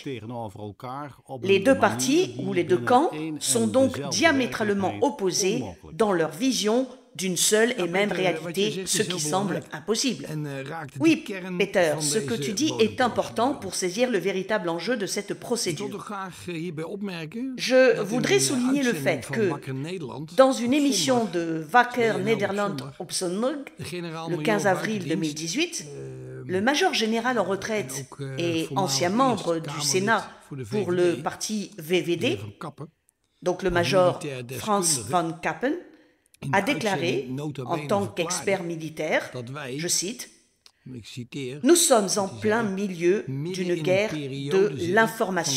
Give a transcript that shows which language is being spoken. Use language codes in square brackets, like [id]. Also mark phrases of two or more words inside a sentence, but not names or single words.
[fr] Les deux parties ou les deux camps sont donc diamétralement opposés dans leur vision d'une seule et même réalité, ce qui semble impossible. Oui, Peter, ce que tu dis est important pour saisir le véritable enjeu de cette procédure. Je voudrais souligner le fait que, dans une émission de Wakker Nederland op zondag, le 15 avril 2018, le major général en retraite et ancien membre du Sénat pour le parti VVD, donc le major Frans van Kappen, a déclaré, en tant qu'expert militaire, je cite, « Nous sommes en plein milieu d'une guerre de l'information.